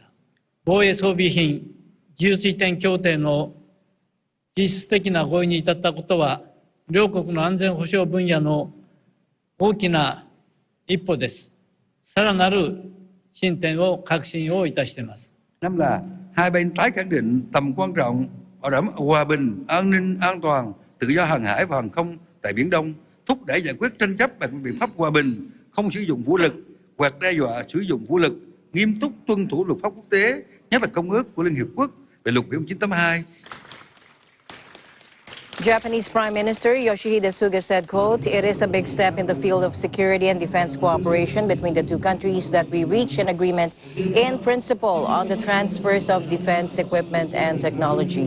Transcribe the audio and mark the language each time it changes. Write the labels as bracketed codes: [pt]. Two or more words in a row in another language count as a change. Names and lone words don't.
[ja] 防衛装備品技術移転協定の実質的な合意に至ったことは、両国の安全保障分野の大きな一歩です。さらなる進展を確信をいたしています。 [vi] Năm là hai bên tái khẳng định tầm quan trọng bảo đảm hòa bình, an ninh, an toàn, tự do hàng hải và hàng không tại Biển Đông, thúc đẩy giải quyết tranh chấp bằng biện pháp hòa bình, không sử dụng vũ lực hoặc đe dọa sử dụng vũ lực, nghiêm túc tuân thủ luật pháp quốc tế, nhất là Công ước của Liên Hiệp Quốc về luật biển 1982. [en] Japanese Prime Minister Yoshihide Suga said, quote, "It is a big step in the field of security and defense cooperation between the two countries that we reach an agreement in principle on the transfers of defense equipment and technology."